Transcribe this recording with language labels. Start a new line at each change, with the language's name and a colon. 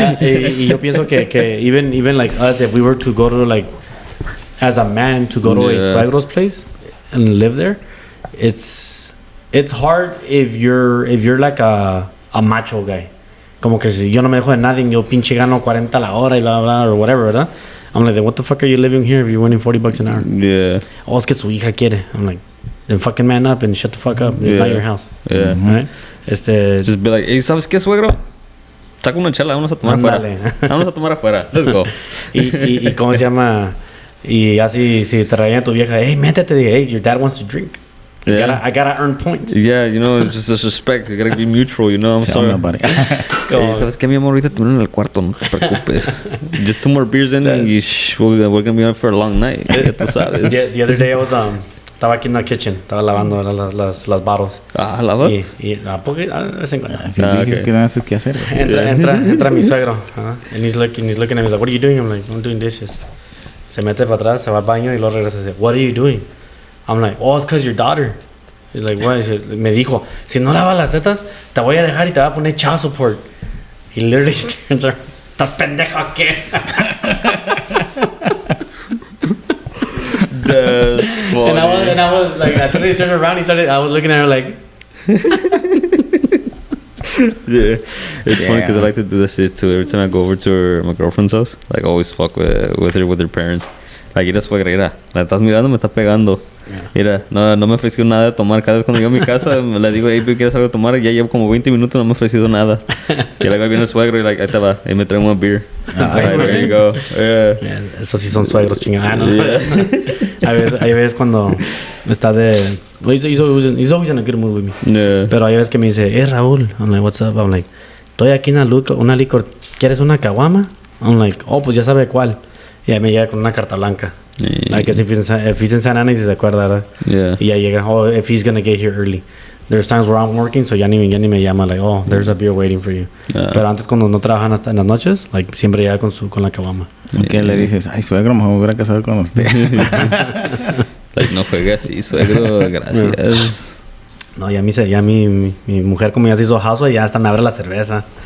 Spanish: Y yo pienso que
English: even like us, if we were to go to like as a man to go to a suegro's place and live there, it's hard if you're like a macho guy.
Spanish: Como que si yo no me dejo de nadie, yo pinche gano 40 la hora y bla bla
English: or whatever,
Spanish: ¿verdad?
English: I'm like, what the fuck are you living here if you're winning $40 an hour? Yeah.
Spanish: Oh, es que su hija quiere.
English: I'm like, then fucking man up and shut the fuck up. It's not your house. Yeah. Right? Just be like, hey,
Spanish: ¿sabes qué, suegro? Saca una chela, vamos a tomar afuera. Vamos a tomar afuera.
English: Let's go.
Spanish: y ¿cómo se llama? Y así, si te regaña tu vieja, hey, métete, hey,
English: your dad wants to drink. Yeah. I gotta earn points. Yeah, you know, just respect. You gotta be mutual, you know. I'm Tell me sorry. about it.
Spanish: Hey, ¿sabes qué, mi amor? Ahorita te en el cuarto, no te preocupes.
English: Just 2 more beers in and we're gonna be on for a long night.
Spanish: Ya tú sabes.
English: The other day I was
Spanish: estaba aquí en la kitchen, estaba lavando las bottles. Ah, ¿lavas? Y porque a vez en cuando. Si dices que no haces qué hacer. Entra mi suegro,
English: and he's looking at me, he's like, what are you doing? I'm like, I'm doing dishes.
Spanish: Se mete para atrás, se va al baño y luego regresa y dice,
English: what are you doing? I'm like, oh, it's because your daughter. He's like, what?
Spanish: Me dijo, si no lavas las tetas, te voy a dejar y te voy a poner child support.
English: He literally turns around,
Spanish: ¿estás pendejo qué?
English: That's funny. And I was like, as soon as he turned around, I was looking at her like, Yeah, it's funny because I Yeah. like to do this shit too. Every time I go over to my girlfriend's house, like always fuck with her parents.
Spanish: Like, mira, suegra, mira, la estás mirando, me está pegando. Mira, no me ofreció nada de tomar. Cada vez cuando llego a mi casa, le digo, hey, ¿quieres algo de tomar? Ya llevo como 20 minutos, no me ha ofrecido nada. Y luego viene el suegro y like, ahí te va, ahí me trae una beer.
English: Alright, there you go. Yeah.
Spanish: yeah, esos sí son suegros chingados. ¿No?
English: Yeah.
Spanish: Hay veces cuando está de,
English: he's always in a good mood with me. Yeah.
Spanish: Pero hay veces que me dice, Raúl,
English: I'm like, what's up? I'm like,
Spanish: estoy aquí en una licor, ¿quieres una caguama?
English: I'm like, oh,
Spanish: pues ya sabe cuál. Y ahí me llega con una carta blanca.
English: Yeah. Like, if he's in San Ana
Spanish: y si se acuerda, ¿verdad?
English: Yeah.
Spanish: Y ya llega,
English: oh, if he's gonna get here early. There's times where I'm working, so
Spanish: ya ni me llama,
English: like, oh, there's a beer waiting for you. Yeah.
Spanish: Pero antes cuando no trabajan hasta en las noches, like, siempre llega con la caguama. ¿Qué le dices? Ay, suegro, mejor me hubiera casado con usted. Like, no juegue así, suegro, gracias. No, ya mi mujer como ya se hizo house, ya hasta me abre la cerveza.